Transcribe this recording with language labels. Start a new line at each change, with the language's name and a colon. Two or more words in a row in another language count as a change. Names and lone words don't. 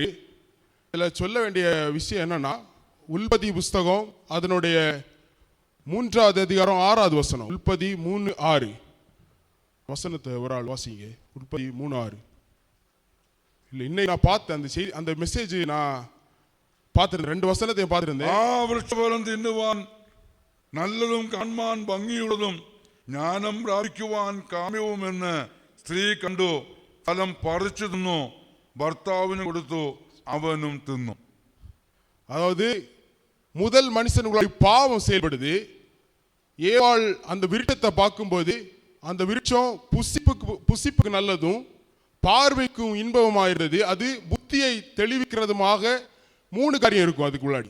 Tamil: இதில் சொல்ல வேண்டிய விஷயம் என்னன்னா, உல்பத்தி புஸ்தகம் அதனுடைய 3வது அதிகாரம் 6வது வசனம். உல்பத்தி 3:6 வசனத்தை ஒரு ஆள் வாசிங்க. உல்பத்தி 3:6. இல்லை, இன்னைக்கு நான் பார்த்தேன் அந்த செய்தி, அந்த மெசேஜ் நான் பார்த்துருந்தேன். 2 வசனத்தையும் பார்த்துருந்தேன்.
Malayalam: വൃക്ഷഫലം തിന്നുവാൻ നല്ലതും കാൺമാൻ ഭംഗിയുള്ളതും ജ്ഞാനം പ്രാപിക്കുവാൻ കാമ്യവുമെന്ന് സ്ത്രീ കണ്ടു, ഫലം പറിച്ചു തിന്നു, ഭർത്താവിന് കൊടുത്തു, അവനും തിന്നു.
Tamil: அதாவது முதல் மனுஷனுடைய பாவம் செயல்படுது. ஏவாள் அந்த விருட்சத்தை பார்க்கும்போது அந்த விருட்சம் புசிப்புக்கு நல்லதும் பார்வைக்கும் இன்பமாயிருந்தது. அது புத்தியை தெளிவிக்கிறதுமாக 3 காரியம் இருக்கும் அதுக்குள்ளாடி.